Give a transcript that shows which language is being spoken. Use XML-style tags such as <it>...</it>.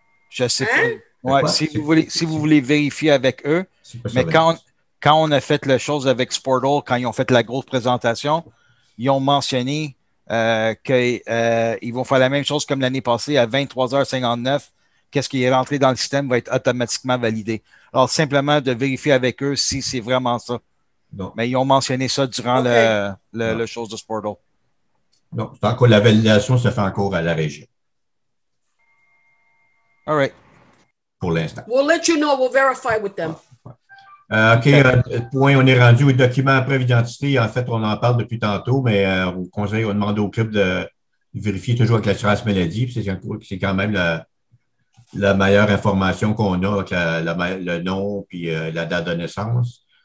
<fr>Je ne sais pas. Ouais, si vous voulez vérifier avec eux, mais quand on a fait la chose avec Sportdole, quand ils ont fait la grosse présentation, ils ont mentionné qu'ils vont faire la même chose comme l'année passée à 23h59. Qu'est-ce qui est rentré dans le système va être automatiquement validé. Alors, simplement de vérifier avec eux si c'est vraiment ça. Non. Mais ils ont mentionné ça durant le chose de Sportdole. Non, tant que la validation se fait encore à la région.</fr> <en>All right.</en> <fr>Pour l'instant.</fr> <en>We'll let you know. We'll verify with them.</en> <fr>OK, point, on est rendu au document à preuve d'identité. En fait, on en parle depuis tantôt, mais on conseille, on demande au club de vérifier toujours avec l'assurance maladie. C'est quand même la meilleure information qu'on a avec le nom puis la date de naissance.</fr>